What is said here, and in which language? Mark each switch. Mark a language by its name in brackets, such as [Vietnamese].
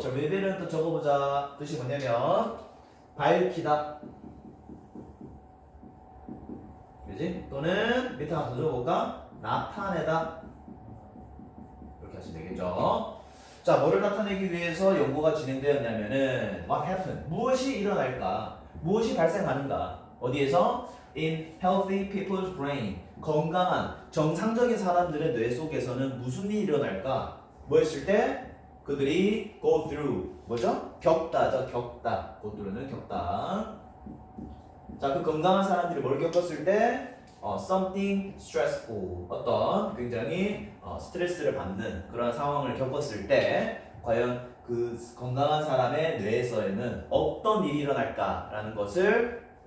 [Korean] 자, reveal은 또 적어보자. 뜻이 뭐냐면 밝히다, 그지? 또는 밑에 하나 더 적어볼까? 나타내다. 이렇게 하시면 되겠죠. 자, 뭐를 나타내기 위해서 연구가 진행되었냐면은 [English] what happened? [Korean] 무엇이 일어날까? 무엇이 발생하는가? 어디에서? [English] In healthy people's brain. [Korean] 건강한 정상적인 사람들의 뇌 속에서는 무슨 일이 일어날까? 뭐 했을 때? 그들이 [English] go through, [Korean] 뭐죠? 겪다죠, 겪다. [English] go through [Korean] 는 겪다. 자, 그 건강한 사람들이 뭘 겪었을 때? [English] something stressful, [Korean] 어떤 굉장히 스트레스를 받는 그런 상황을 겪었을 때 과연 그 건강한 사람의 뇌에서는 어떤 일이 일어날까라는 것을